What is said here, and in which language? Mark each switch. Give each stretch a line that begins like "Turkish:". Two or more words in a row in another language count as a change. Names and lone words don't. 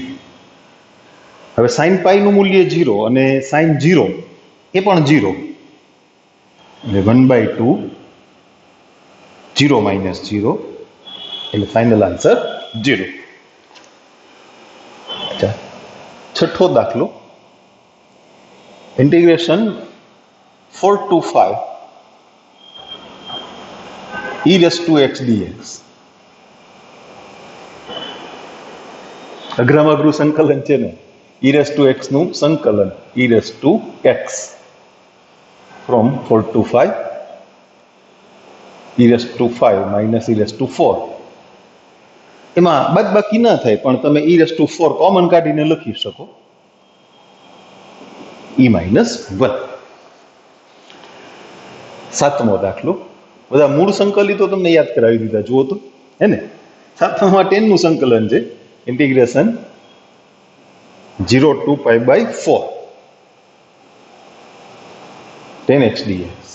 Gujarati: હવે sin π નું મૂલ્ય 0 અને sin 0 એ પણ 0 એટલે 1/2 0 minus 0 એટલે
English: final answer
Gujarati: 0. અચ્છા, છઠ્ઠો દાખલો,
English: integration 4 to 5 e raised to x dx.
Gujarati: અઘરામાં અઘરું સંકલન છે ને,
English: e raised to x
Gujarati: નું સંકલન
English: e raised to x from 4 to 5 e raised to 5 minus e raised to 4.
Gujarati: એમાં બાદબાકી ના થાય પણ તમે
English: e raised to 4
Gujarati: કોમન કાઢીને લખી શકો
English: e minus 1.
Gujarati: સાતમો દાખલો, બધા મૂળ સંકલિતો તમને યાદ કરાવી દીધા, જુઓ તો હે ને. સાતમામાં 10 નું સંકલન છે,
English: integration 0 to π/4 10x dx.